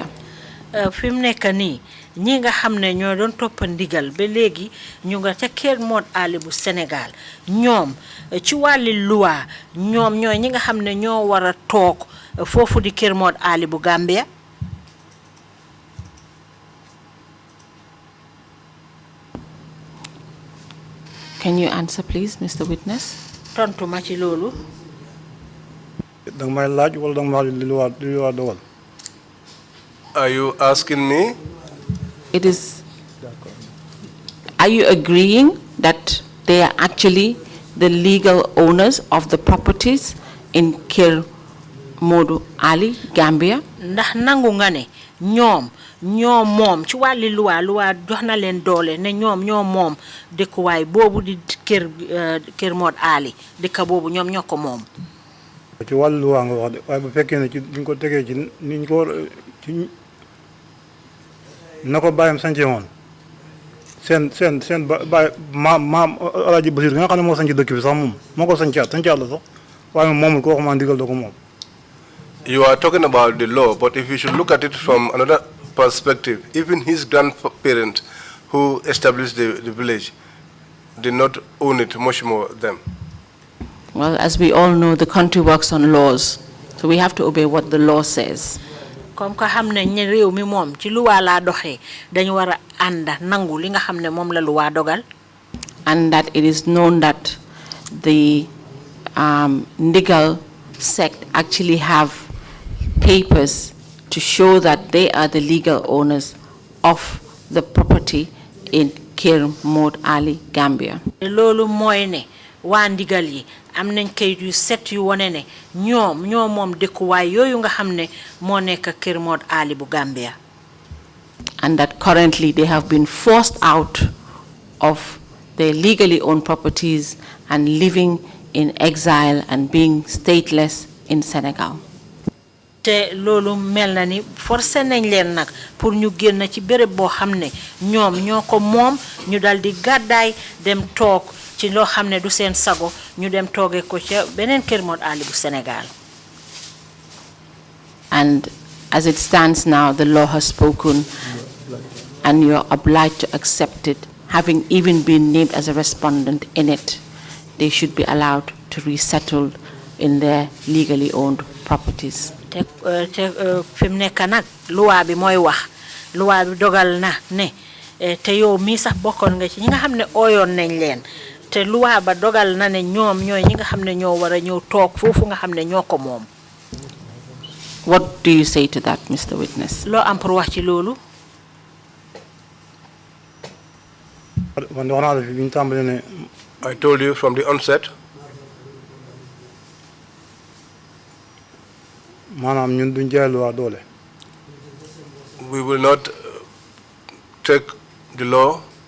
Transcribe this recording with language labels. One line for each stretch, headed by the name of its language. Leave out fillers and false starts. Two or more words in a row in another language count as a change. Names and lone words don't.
Wolof: Fi mu nekk nii ñi nga xam ne ñoo doon topp ndigal ba léegi ñu nga ca Kir Mod Ali bu Sénégal ñoom ci wàlli loi ñoom ñooy ñi nga xam ne ñoo war a toog foofu di Kir Mod Ali bu Gambia.
English: Can you answer, please, Mr. Witness?
Wolof: Tontu ma ci loolu.
English: Are you asking me? It is. Are you agreeing that they are actually the legal owners of the properties in Kir Mod Ali, Gambia?
Wolof: Ndax nangu nga ne ñoom moom ci wàlli luwa jox na leen doole ne ñoom moom dëkkuwaay boobu di Kir Mod Ali dëkk boobu ñoom ñoo ko moom. ci wàllu luwa nga wax de waaye bu fekkee ne ci duñ ko tegee ci niñ ko ci na ko bàyyam sànce woon seen baay maam Alaaji Basiir nga xam ne moo sànci dëkk bi sax moom moo ko sàncaat la sax waaye moomul ko waxuma ndigal da ko moom.
English: You are talking about the law, but if you should look at it from another perspective, even his grandparents who established the village did not own it, much more them. Well, as we all know, the country works on laws, so we have to obey what the law says.
Wolof: Comme ka xam ne ñi réew mi moom ci luwa la doxee dañu war a ànd nangu li nga xam ne moom la luwa dogal.
English: And that it is known that the Ndigal sect actually have papers to show that they are the legal owners of the property in Kir Mod Ali, Gambia.
Wolof: Loolu mooy ne waa Ndigal yi am nañ kayit yu set yu wone ne ñoom moom dëkkuwaay yooyu nga xam ne moo nekk Kir Mod Ali bu Gambia.
English: And that currently they have been forced out of their legally owned properties and living in exile and being stateless in Senegal.
Wolof: Te loolu mel na ni forcé nañ leen nag pour ñu génn ci béréb boo xam ne ñoom ñoo ko moom ñu dal di gàddaay dem toog ci loo xam ne du seen sago ñu dem toogee ko ca beneen Kir Mod Ali bu Sénégal.
English: And as it stands now, the law has spoken and you're obliged to accept it, having even been named as a respondent in it. They should be allowed to resettle in their legally owned properties.
Wolof: Te fi mu nekk nag loi bi mooy wax loi bi dogal na ne te yow mii sax bokkoon nga ci ñi nga xam ne ooyoon nañ leen te loi ba dogal na ne ñoom ñooy ñi nga xam ne ñoo war a ñëw toog foofu nga xam ne ñoo ko moom.
English: What do you say to that, Mr. Witness?
Wolof: Loo am pour wax ci loolu.
English: I told you from the onset. We will not take the law.